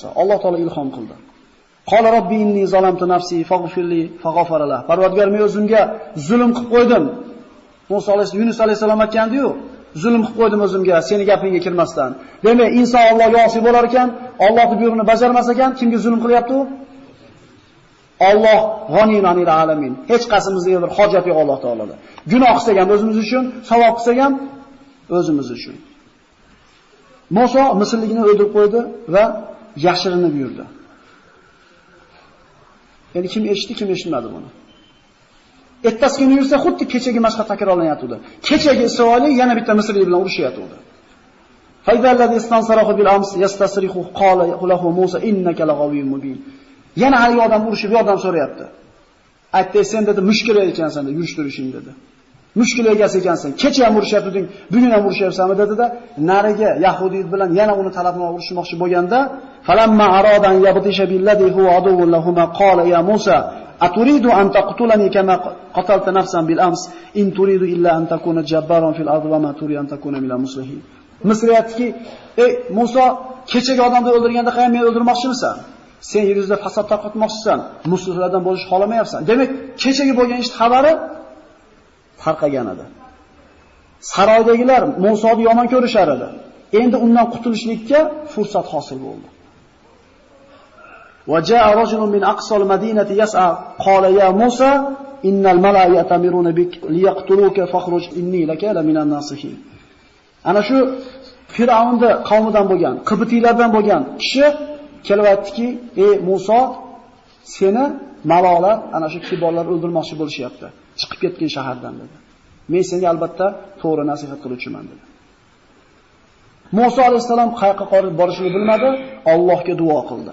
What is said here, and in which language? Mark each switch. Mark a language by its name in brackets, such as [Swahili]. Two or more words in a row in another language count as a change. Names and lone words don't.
[Uzbek] Alloh taolo ilhom qildi. [Arabic] قال رب إني ظلمت نفسي فاغفر لي فغفر له. [Uzbek] Parvardigor, men o'zimga zulm qilib qo'ydim. Musa alayhisalom Yunus alayhisalom aytgandi-yu, zulm qilib qo'ydim o'zimga, seni gapingga kirmasdan. Demak, inson Allohga osi bo'lar ekan, Allohning buyrug'ini bajarmas ekan, kimga zulm qilyapti u? [Arabic] الله غني عن العالمين. [Uzbek] Hech qasimizga bir hojat yo'q Alloh taolada. Gunoh qilsak ham o'zimiz uchun, savob qilsak ham o'zimiz uchun. Musa Misrlikni o'ldirib qo'ydi va yashirinib yurdi. Endi kim eshitdi, kim eshitmadi buni? Ertasi kuni yursa xuddi kechagi mashq takrorlanyapti. Kechagi Isroillik yana bitta Misrlik bilan urushyapti. [Arabic] فإذا الذي استنصره بالأمس يستصرخه قال له موسى إنك لغوي مبين. [Uzbek] Yana haligi odam urushib yordam so'rayapti. Aytdi, sen dedi mushkula ekansan dedi, yurishtirishing dedi. Mushkula egasi ekansan. Kecha ham urushyaptiding, bugun ham urushyapsanmi dedi-da, nariga Yahudiyt bilan yana uni talabini urishmoqchi bo'lganda, [Arabic] فلما أراد أن يبطش بالذي هو عدو لهما قال يا موسى أتريد أن تقتلني كما قتلت نفسا بالأمس إن تريد إلا أن تكون جبارا في الأرض وما تريد أن تكون من المصلحين. [Uzbek] Misr aytdiki, ey Musa, kechagi odamni o'ldirganda ham meni o'ldirmoqchimisan? Sen yer yuzida fasod tarqatmoqchisan, musulmonlardan bo'lish xolamayapsan. Demak, kechagi bo'lgan ish xabari tarqagan edi. Saroydagilar Musoni yomon ko'rishar edi. Endi undan qutulishlikka fursat hosil bo'ldi. [Arabic] وجاء رجل من أقصى المدينة يسعى قال يا موسى إن الملأ يأتمرون بك ليقتلوك فاخرج إني لك من الناصحين. [Uzbek] Ana shu Fir'avnning qavmidan bo'lgan, Qibtiylardan bo'lgan kishi kelib aytdiki, ey Musa, seni malolar, ana shu kiborlar o'ldirmoqchi bo'lishyapti. Chiqib ketgan shahardan dedi. Men senga albatta to'g'ri nasihat qiluvchiman dedi. Musa alayhisalom qayerga qorib borishini bilmadi, Allohga duo qildi.